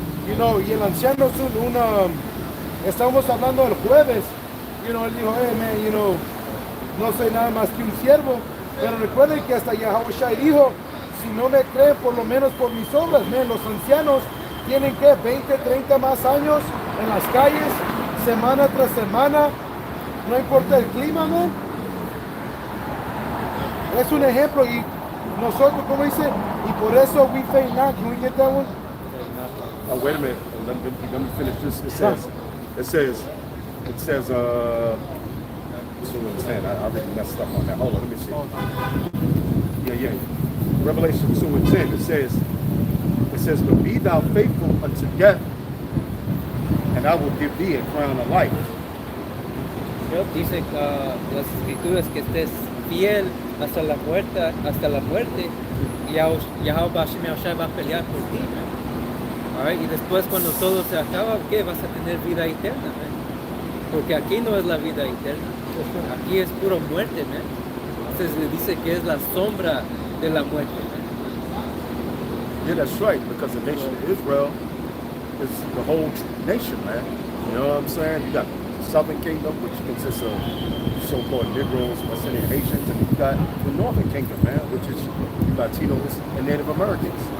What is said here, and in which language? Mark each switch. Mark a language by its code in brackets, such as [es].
[es] Y el anciano es estábamos hablando el jueves, él dijo, [en] hey man, [es] no soy nada más que un siervo, pero recuerden que hasta Yahushua dijo, si no me creen por lo menos por mis obras, los ancianos tienen que 20, 30 más años en las calles, semana tras semana, no importa el clima, [en] man. [es] Es un ejemplo y nosotros, como dice, y por eso [en] we faint not. Can we get that one? Oh, wait a minute. Let me finish this. It says, what's the one saying? I already messed up on that. Hold on, let me see. Yeah. Revelation 2 and 10, it says, but be thou faithful unto death, and I will give thee a crown of life. [es] Dice las escrituras que estés fiel hasta la muerte, y Yahweh va a pelear por ti. [en] Right? [es] Y después cuando todo se acaba, ¿qué? Vas a tener vida eterna. Porque aquí no es la vida eterna, aquí es pura muerte. Entonces dice que es la sombra de la muerte. [en] Yeah, that's right, because the nation of Israel is the whole nation, man. You know what I'm saying? You got the Southern Kingdom, which consists of so-called Negroes, West Indian Haitians, and you got the Northern Kingdom, man, which is Latinos and Native Americans.